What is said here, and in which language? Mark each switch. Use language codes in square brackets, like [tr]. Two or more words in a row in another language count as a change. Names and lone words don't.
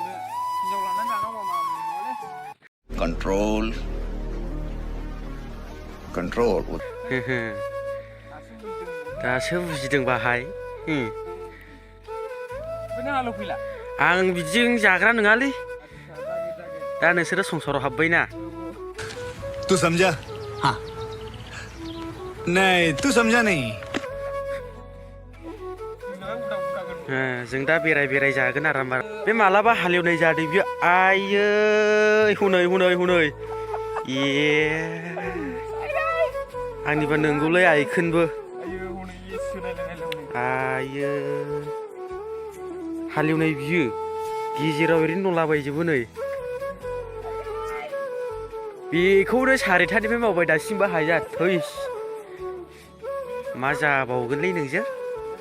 [en] control control [brx] दासो बुजिदों बाहाय आं बिदिजों जाग्रा नङालै दा नोंसोरो संसाराव हाबबायना [hi] तू समझा हाँ नहीं तू समझा नहीं [brx] जों दा बेराय जागोन आराम बे मालाबा हालेवनाय जादों बियो आयै हनै हनै हनै आंनिबा नंगौलै आइखोनबो आयो हालेवनाय बियो गेजेराव ओरैनो दंलाबायजोबो नै बेखौनो सारिथानिफ्राय मावबाय दासिमबो हाया थैस मा जाबावगोनलै नोंजों